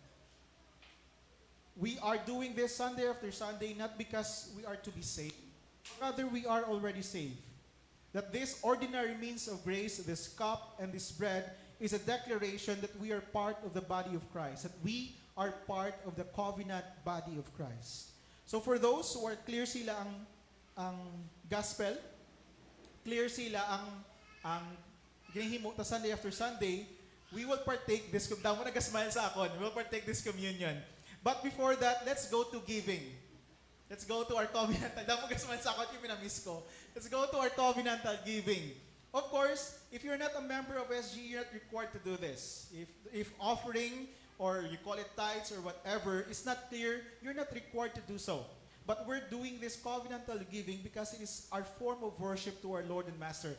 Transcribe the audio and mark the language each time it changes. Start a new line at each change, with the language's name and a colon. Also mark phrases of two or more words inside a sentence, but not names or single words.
English: We are doing this Sunday after Sunday not because we are to be saved, rather we are already saved. That this ordinary means of grace, this cup and this bread, is a declaration that we are part of the body of Christ, that we are part of the covenant body of Christ. So for those who are clear
Hiligaynon: sila ang
English: gospel, clear
Hiligaynon: sila ang ginahimo ta
English: Sunday after Sunday, we will partake this,
Hiligaynon: damo nagasmile sa akon,
English: we will partake this communion. But before that, let's go to giving. Let's go to our covenantal.
Hiligaynon: Damo gasmile sa akon,
Filipino: yung minamiss ko.
English: Let's go to our covenantal giving. Of course, if you're not a member of SG, you're not required to do this. If offering, or you call it tithes or whatever, is not clear, you're not required to do so. But we're doing this covenantal giving because it is our form of worship to our Lord and Master.